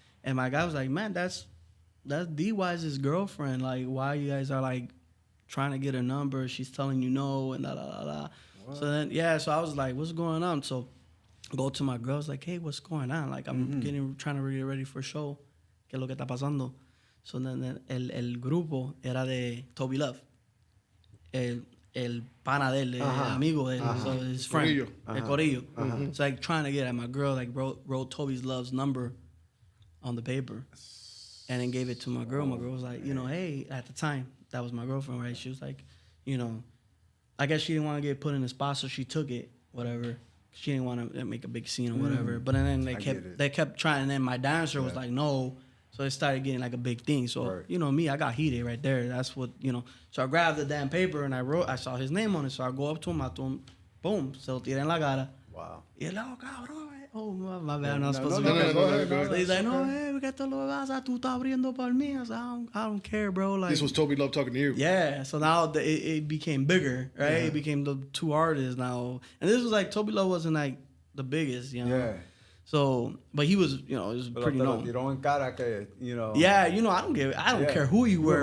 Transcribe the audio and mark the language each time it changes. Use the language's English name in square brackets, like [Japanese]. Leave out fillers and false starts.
[English] And my guy was like, man, that's D-Wise's girlfriend. Like, why you guys are like trying to get her number? She's telling you no and da da da da. So then so I was like, what's going on? So I go to my girls like, hey, what's going on? Like I'm trying to get ready for a show. [Spanish] ¿Qué es lo que está pasando? So then el grupo era de Toby Love. El pana de él, el amigo de él, so his friend, el corillo. [English] So like trying to get at my girl, like wrote Toby's Love's number on the paper and then gave it to my girl. My girl was like, hey, at the time, that was my girlfriend, right? She was like, I guess she didn't want to get put in the spot, so she took it, whatever. She didn't want to make a big scene or whatever. But then they kept trying, and then my dancer was like, no. So it started getting like a big thing. So, me, I got heated right there. That's what, So I grabbed the damn paper and I saw his name on it. So I go up to him, boom, se lo tiré en la cara. Wow. [Spanish] Y él, cabrón. [English] Oh, my bad, I'm not supposed to go be. ahead. [Spanish] So he's like, no, ¿qué te lo pasa? Tú estás abriendo por mí. [English] I was like, I don't care, bro. Like, This was Toby Love talking to you. yeah, so now it became bigger, right? It became the two artists now. And this was like, Toby Love wasn't like the biggest, Yeah. So, but he was, it was pretty known. [Spanish] Tiró en cara que, [English] Yeah, I don't care who you were,